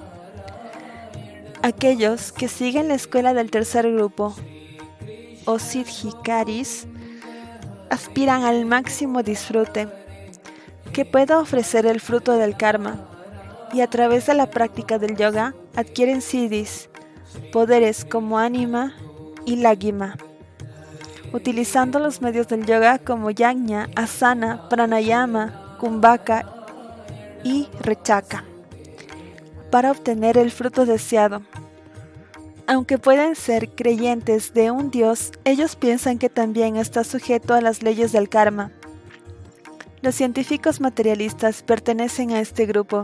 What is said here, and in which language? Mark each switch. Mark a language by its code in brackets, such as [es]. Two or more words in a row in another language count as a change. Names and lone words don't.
[es] Aquellos que siguen la escuela del tercer grupo, o Siddhikaris, aspiran al máximo disfrute que pueda ofrecer el fruto del karma, y a través de la práctica del yoga adquieren siddhis, poderes como anima y lagima, utilizando los medios del yoga como yajna, asana, pranayama, kumbhaka y rechaka para obtener el fruto deseado. Aunque pueden ser creyentes de un Dios, ellos piensan que también está sujeto a las leyes del karma. Los científicos materialistas pertenecen a este grupo.